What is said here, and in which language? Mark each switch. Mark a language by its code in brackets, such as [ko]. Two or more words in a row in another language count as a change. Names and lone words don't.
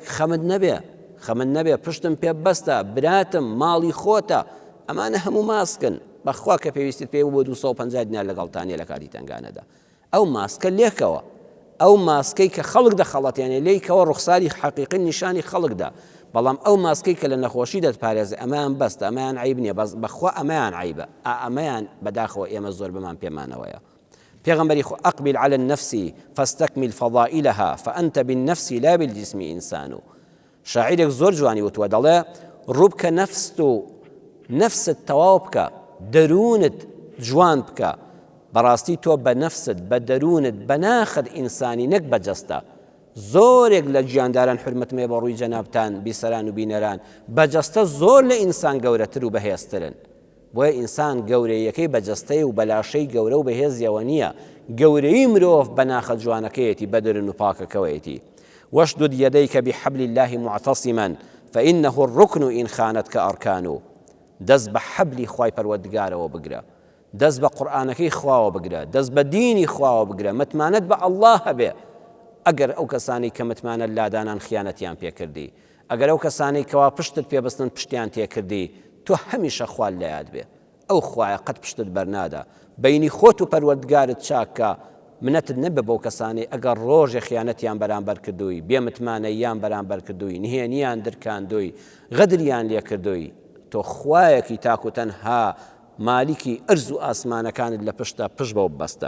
[ckb] خەمت نەبێ پشتم پێ بەستە براتم ماڵی خۆتە ئەمانە هەموو ماسکن بەخوا کە پێویستیت پێ بۆ 250 دینار لەگەڵتانیە لە کاتی تنگانەدا ئەو ماسکە لێکەوە ئەو ماسکەی کە خەڵک دەخەڵەتیانێ لێیکەوە ڕوخساری حەقیقی نیشانی خەڵکدا بەڵام ئەو ماسکەی کە لە نەخۆشی دەتپارێزێ ئەمەیان بەستە ئەمەیان عیب نییە بەخوا ئەمەیان عیبە ئەمەیان بەداخەوە ئێمە زۆر بمان پێمانەوەیە. پێغەمبەری خۆ [ar] ئەقبل على النفس فاستكمل فضائلها فأنت بالنفس لا بالجسم إنسان. [ckb] شاعرێک زۆر جوانی وتووە دەڵێ ڕووبکە نەفست و نەفست تەواو بکە دەروونت جوان بکە بەڕاستی تۆ بە نەفست بە دەروونت بەناخت ئینسانی نەک بەجەستە. زۆرێک لە گیانداران حرمەتمێ بە ڕووی جەنابتان بیسەران و بینەران بەجەستە زۆر لە ئینسان گەورەتر و بەهێزترن بۆیە ئینسان گەورەیەکەی بەجەستەی و بەلاشەی گەورە و بەهێزیەوە نییە گەورەی مرۆڤ بەناخە جوانەکەیەتی بەدرن و پاکەکەوەیەتی. [ar] واشدد يديك بحبل الله معتصما فإنه الركن إن خانتك أركانه. [ckb] دەست بە حەبلی خوای پەروەردگارەوە بگرە دەست بە قورئانەکەی خواوە بگرە دەست بە دینی خواوە بگرە متمانەت بە ئەڵڵاه هەبێ. ئەگەر ئەو کەسانی کە متمانەت لادانان خیانەتیان پێکردی ئەگەر ئەو کەسانی کەوا پشتت پێبستن پشتیان تێکردی تۆ هەمیشە خوال لە یاد بێ ئەو خوایە قەت پشتت بەرنادا بەینی خۆت و پەروەردگارت چاکە منەتت نەبێ بەو کەسانی ئەگەر ڕۆژێ خیانەتیان بەرامبەر کردووی بێمتمانەییان بەرامبەر کردووی نهێنیان درکاندووی غەدریان لێ کردووی تۆ خوایەکی تاک و تەنها مالیکی ئەرز و ئاسمانەکانت لە پشتە پشت بەو بەستە.